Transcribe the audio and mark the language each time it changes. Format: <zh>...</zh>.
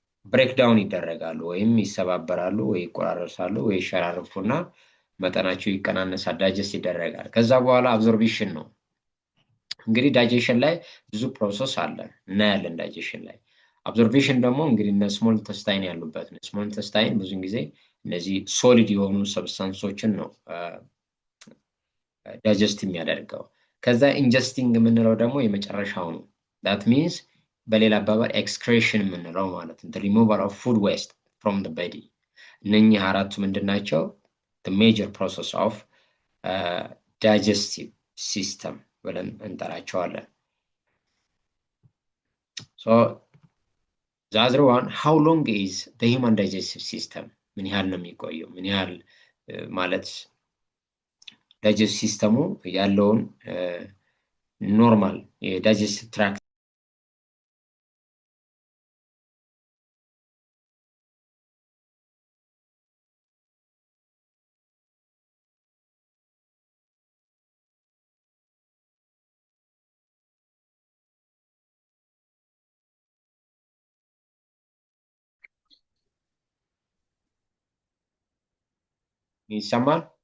<am>ብሬክ ዳውን ይደረጋሉ ወይም ይሰባበራሉ ወይ ይቆራረሳሉ ወይ ይሸራረፉና መጠናቸው ይቀናነሳል ዳይጀስት ይደረጋል ከዛ በኋላ አብዞርፕሽን ነው እንግዲህ ዳይጀሽን ላይ ብዙ ፕሮሰስ አለ እና ያለን ዳይጀሽን ላይ አብዞርፕሽን ደግሞ እንግዲህ እነ ስሞል ኢንተስታይን ያሉበት ነው ስሞል ኢንተስታይን ብዙ ጊዜ እነዚህ ሶሊድ የሆኑ ሰብስታንሶችን ነው ዳይጀስት የሚያደርገው። ከዛ ኢንጀስቲንግ የምንለው ደግሞ የመጨረሻው ነው።</am> <en>that means</en> <am>በሌላ አባባል ኤክስክሬሽን የምንለው ማለት ነው።</am> <en>the removal of food waste from the body።</en> <am>እነኚህ አራቱ ምንድናቸው?</am> <en>the major process of digestive system</en> <am>ብለን እንጠራቸዋለን።</am> <en>so the other one, how long is the human digestive system?</en> <am>ምን ያህል ነው የሚቆየው? ምን ያህል ማለት ዳይጀስቲቭ ሲስተሙ ያለውን ኖርማል የዳይጀስቲቭ ትራክት ይሰማል?</am>